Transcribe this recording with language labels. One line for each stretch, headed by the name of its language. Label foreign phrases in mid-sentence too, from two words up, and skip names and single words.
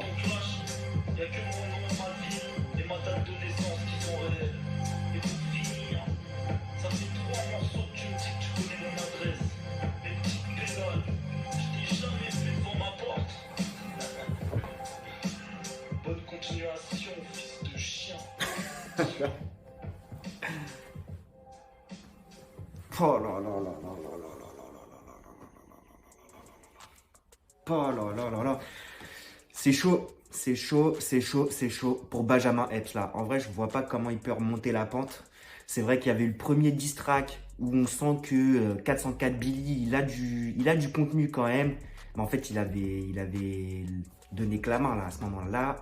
French: Y'a que mon nom, ma ville et ma date de naissance qui sont réels. Et pour finir, ça fait 3 morceaux que tu me dis que tu connais mon adresse. Les petites pédales, je t'ai jamais fait devant ma porte. Bonne continuation, fils de chien. Oh là là là là là là là là là là là là là là. Oh là là là là. C'est chaud, c'est chaud, c'est chaud, c'est chaud pour Benjamin Epps là. En vrai, je vois pas comment il peut remonter la pente. C'est vrai qu'il y avait eu le premier
English: diss track
French: où on sent que 404 Billy, il a du contenu quand même. Mais en fait, il avait donné que la main là à ce moment-là.